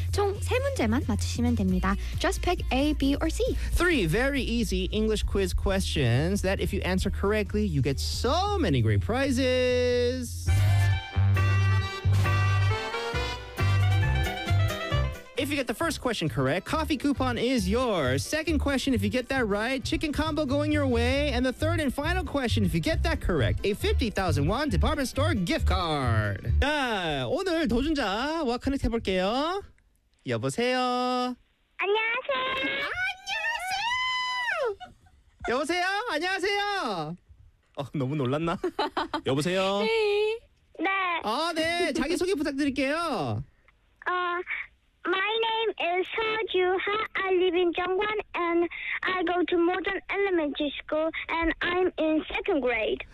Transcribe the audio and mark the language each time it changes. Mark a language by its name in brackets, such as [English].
[Korean] 총 세 문제만 맞추시면 됩니다. [English] Just pick A, B or C. Three very easy English quiz questions that if you answer correctly, you get so many great prizes. If you get the first question correct, coffee coupon is yours. Second question, if you get that right, chicken combo going your way. And the third and final question, if you get that correct, a 50,000 won department store gift card. [Korean] 자, 오늘 도전자와 커넥트 해볼게요. 여보세요? 안녕하세요! 안녕하세요! 여보세요? 안녕하세요! 어, 너무 놀랐나? 여보세요? 네. 아, 네. 자기소개 부탁드릴게요. [English] My name is Sajuha. I live in Jeongwon and I go to Modern Elementary School and I'm in second grade.